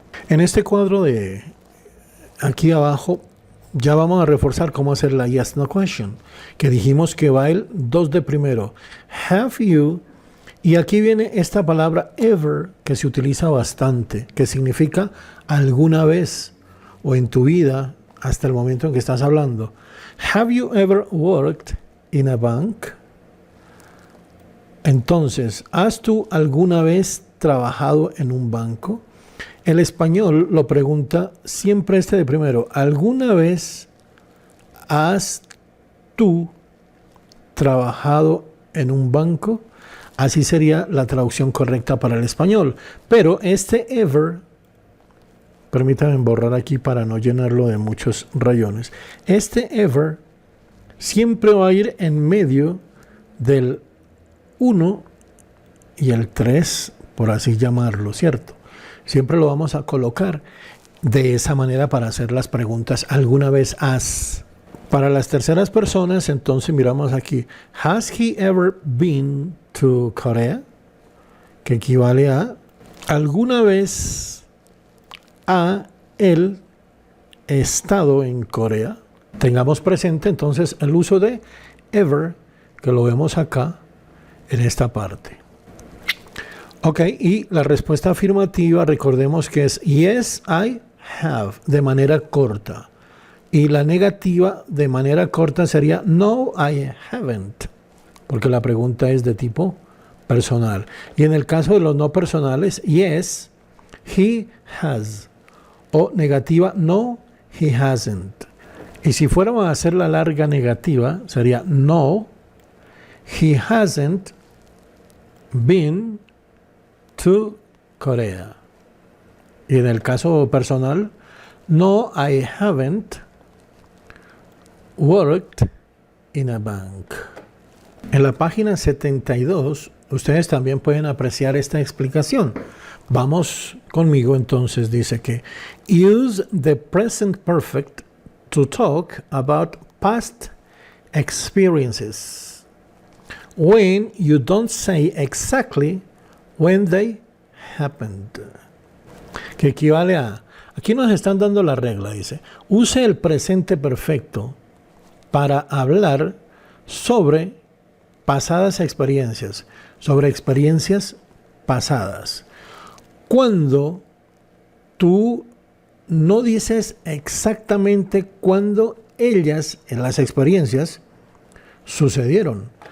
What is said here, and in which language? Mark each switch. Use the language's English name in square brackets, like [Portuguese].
[Spanish] En este cuadro de aquí abajo ya vamos a reforzar cómo hacer la yes no question, que dijimos que va el 2 de primero. [English] Have you, [Spanish] y aquí viene esta palabra ever, que se utiliza bastante, que significa alguna vez o en tu vida hasta el momento en que estás hablando. [English] Have you ever worked in a bank? [Spanish] Entonces, ¿has tú alguna vez trabajado en un banco? El español lo pregunta siempre este de primero. ¿Alguna vez has tú trabajado en un banco? Así sería la traducción correcta para el español. Pero este ever, permítanme borrar aquí para no llenarlo de muchos rayones. Este ever siempre va a ir en medio del 1 y el 3, por así llamarlo, ¿cierto? Siempre lo vamos a colocar de esa manera para hacer las preguntas. ¿Alguna vez has? Para las terceras personas, entonces miramos aquí. [English] Has he ever been to Korea? [Spanish] Que equivale a ¿alguna vez ha él estado en Corea? Tengamos presente entonces el uso de ever, que lo vemos acá en esta parte. Ok, y la respuesta afirmativa, recordemos que es [English] yes, I have, [Spanish] de manera corta. Y la negativa de manera corta sería [English] no, I haven't, [Spanish] porque la pregunta es de tipo personal. Y en el caso de los no personales, [English] yes, he has. [Spanish] O negativa, [English] no, he hasn't. [Spanish] Y si fuéramos a hacer la larga negativa, sería [English] no, he hasn't been to Korea. [Spanish] Y en el caso personal, [English] no, I haven't worked in a bank. [Spanish] En la página 72, ustedes también pueden apreciar esta explicación. Vamos conmigo entonces, dice que [English] use the present perfect to talk about past experiences when you don't say exactly when they happened. [Spanish] Que equivale a, aquí nos están dando la regla, dice, use el presente perfecto para hablar sobre pasadas experiencias, sobre experiencias pasadas. Cuando tú no dices exactamente cuándo ellas, en las experiencias, sucedieron.